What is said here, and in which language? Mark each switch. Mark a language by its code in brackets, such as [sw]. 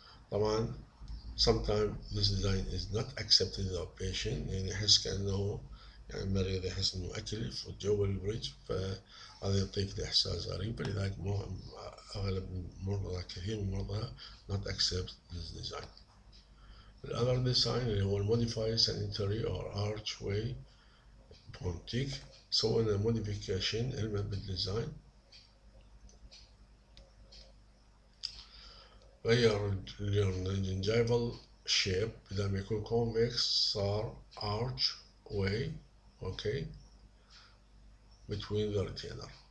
[ar] طبعا [en] sometimes this design is not accepted by the patient، [ar] يعني يحس كأنه يعني المريض يحس إنه أكل في جو البريدج، فهذا يعطيك إحساس غريب. فلذلك أغلب المرضى، كثير من المرضى [en] not accept this design. The other design [ar] اللي هو [en] modified sanitary or archway pontic. [ar] سوينا modification element بالديزاين، غير الجنجيفال shape بدل ما يكون convex صار archway اوكي between the retainer.